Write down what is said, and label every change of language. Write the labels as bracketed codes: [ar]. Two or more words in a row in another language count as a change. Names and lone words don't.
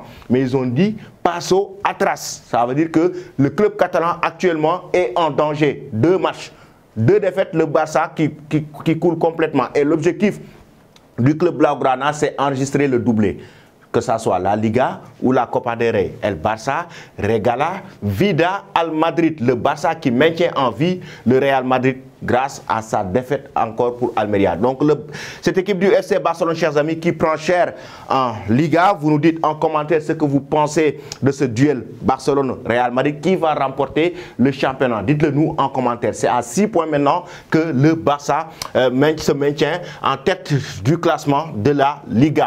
[fr] Mais ils ont dit [es] passo atrás. [fr] Ça veut dire que le club catalan actuellement est en danger. 2 matchs, 2 défaites, le Barça qui coule complètement. Et l'objectif du club Blaugrana, c'est enregistrer le doublé. Que ce soit la Liga ou la Copa del Rey. [es] El Barça regala vida al Madrid. [fr] Le Barça qui maintient en vie le Real Madrid grâce à sa défaite encore pour Almeria. Donc cette équipe du FC Barcelone, chers amis, qui prend cher en Liga. Vous nous dites en commentaire ce que vous pensez de ce duel Barcelone-Real Madrid. Qui va remporter le championnat? Dites-le nous en commentaire. C'est à 6 points maintenant que le Barça se maintient en tête du classement de la Liga.